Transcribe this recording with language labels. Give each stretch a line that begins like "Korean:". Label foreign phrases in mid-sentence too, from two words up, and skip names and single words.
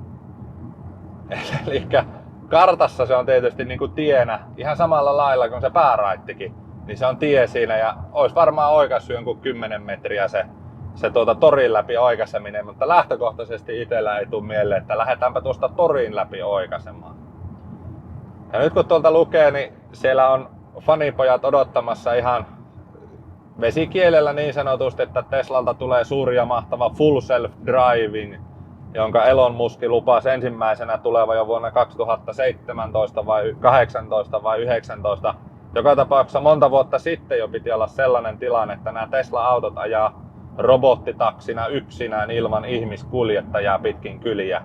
Finnish: Eli kartassa se on tietysti niin kuin tienä ihan samalla lailla kuin se pääraittikin, niin se on tie siinä ja olisi varmaan oikaissut jonkun 10 metriä se torin läpi oikaiseminen, mutta lähtökohtaisesti itsellä ei tule mieleen, että lähdetäänpä tuosta torin läpi oikaisemaan. Ja nyt kun tuolta lukee, niin siellä on fanipojat odottamassa ihan vesikielellä niin sanotusti, että Teslalta tulee suuri ja mahtava
English: full self-driving,
Finnish: jonka Elon Musk lupasi ensimmäisenä tuleva jo vuonna 2017 vai 18 vai 19. Joka tapauksessa monta vuotta sitten jo piti olla sellainen tilanne, että nämä Tesla-autot ajaa robottitaksina yksinään ilman ihmiskuljettajaa pitkin kyliä.